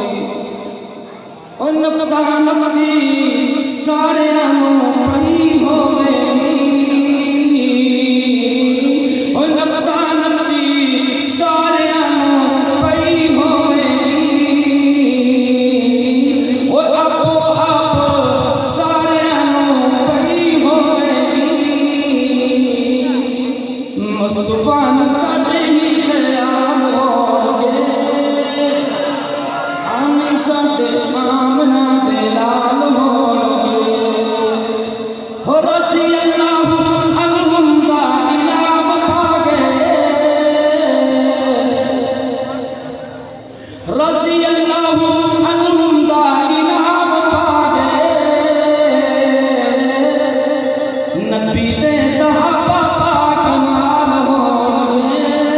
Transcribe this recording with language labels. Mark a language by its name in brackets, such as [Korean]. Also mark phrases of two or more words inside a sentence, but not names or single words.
[Punjabi] او نفسا نفسی ساریاں نوں پئی ہووے گی، او نفسا نفسی ساریاں نوں پئی ہووے گی، او آپو آپ ساریاں نوں پئی ہووے گی. مصطفیٰ نے ساڈے ہی خیال ہون گے، ہمیں ساڈے آمنہ دے لال ہون گے. हो [Arabic] رضي الله عنهم [Punjabi] دا انعام پا گے, [Arabic] رضي الله عنهم [Punjabi] دا انعام پا گے، نبی دے صحابہ پاک نال ہون گے,